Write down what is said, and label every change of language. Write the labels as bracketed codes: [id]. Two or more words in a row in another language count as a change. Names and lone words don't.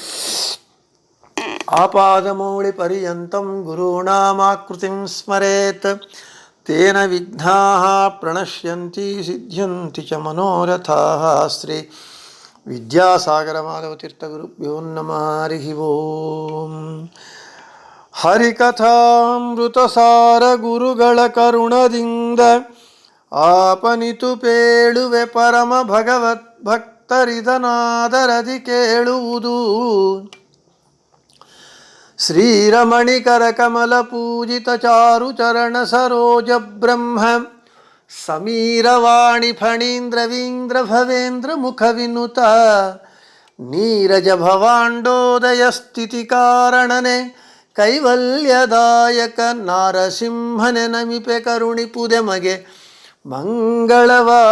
[sa] ಆಪಾದಮೌಳಿಪರ್ಯಂತಂ ಗುರುಣಾಮಾಕೃತಿಂ ಸ್ಮರೇತ್ ತೇನ ವಿಘ್ನಾಃ ಪ್ರಣಶ್ಯಂತಿ ಸಿದ್ಧ್ಯಂತಿ ಚ ಮನೋರಥಾಃ. ಶ್ರೀ ವಿದ್ಯಾಸಾಗರ ಮಾಧವತೀರ್ಥಗುರುಭ್ಯೋ ನಮಃ. ಹರಿ ಓಂ. [kn] ಹರಿಕಥಾಮೃತಸಾರ ಗುರುಗಳ ಕರುಣದಿಂದ ಆಪನಿತು ಪೇಳುವೆ ಪರಮ ಭಗವತ್ ಭಕ್ತರಿದನಾದರದಿ ಕೇಳುವುದು. ಶ್ರೀರಮಣಿಕರ ಕಮಲ ಪೂಜಿತ ಚಾರು ಚರಣ ಸರೋಜ ಬ್ರಹ್ಮ ಸಮೀರವಾಣಿ ಫಣೀಂದ್ರವೀಂದ್ರ ಭವೇಂದ್ರ ಮುಖ ವಿನುತ ನೀರಜ ಭವಾಂಡೋದಯ ಸ್ಥಿತಿ ಕಾರಣನೆ ಕೈವಲ್ಯದಾಯಕ ನಾರಸಿಂಹನೆ ನಮಿಪೆ ಕರುಣಿಪುದೆ ಮಗೆ ಮಂಗಳವ.